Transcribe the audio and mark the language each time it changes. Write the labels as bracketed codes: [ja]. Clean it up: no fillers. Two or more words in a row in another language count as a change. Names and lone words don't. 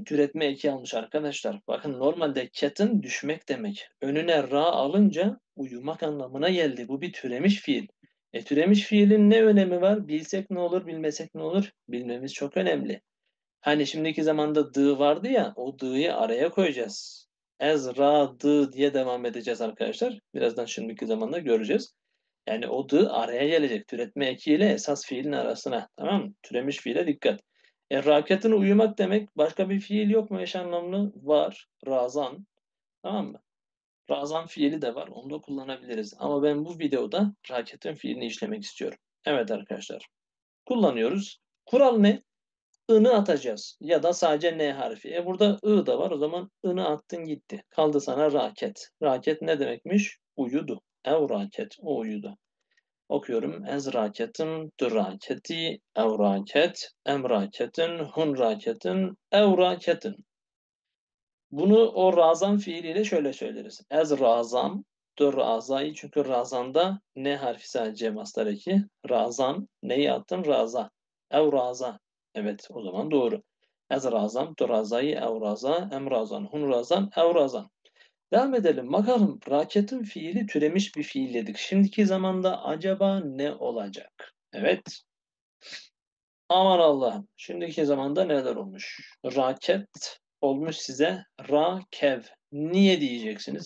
[tr] Türetme eki almış arkadaşlar. Bakın normalde ketin düşmek demek. Önüne ra alınca uyumak anlamına geldi. Bu bir türemiş fiil. Türemiş fiilin ne önemi var? Bilsek ne olur, bilmesek ne olur? Bilmemiz çok önemli. Hani şimdiki zamanda dı vardı ya, o dı'yı araya koyacağız. [ku] Ez, ra, dı [tr] diye devam edeceğiz arkadaşlar. Birazdan şimdiki zamanda göreceğiz. Yani o dı araya gelecek. Türetme ekiyle esas fiilin arasına. Tamam mı? Türemiş fiile dikkat. Rakatını uyumak demek. Başka bir fiil yok mu eş anlamlı? Var. Razan. Tamam mı? Razan fiili de var. Onu da kullanabiliriz. Ama ben bu videoda rakatın fiilini işlemek istiyorum. Evet arkadaşlar. Kullanıyoruz. Kural ne? I'nı atacağız. Ya da sadece N harfi. Burada I da var. O zaman I'nı attın gitti. Kaldı sana raket. Raket ne demekmiş? Uyudu. [ku] Ev raket. [tr] O uyudu. Okuyorum. [ku] Ez raketin, dü raketi, ev raket, em raketin, hun raketin, ev raketin. [tr] Bunu o razan fiiliyle şöyle söyleriz. [ku] Ez razam, dü razayı. [tr] Çünkü razanda ne harfi sadece mastar eki. Razan, neyi attın? Raza. [ku] Ev raza. [tr] Evet, o zaman doğru. [ku] Ez razam, dü razayı, ev raza, em razan, hun razan, ev razan. [tr] Devam edelim. Bakalım raketin fiili türemiş bir fiil dedik. Şimdiki zamanda acaba ne olacak? Evet. Aman Allah'ım. Şimdiki zamanda neler olmuş? Raket olmuş size rakev. Niye diyeceksiniz?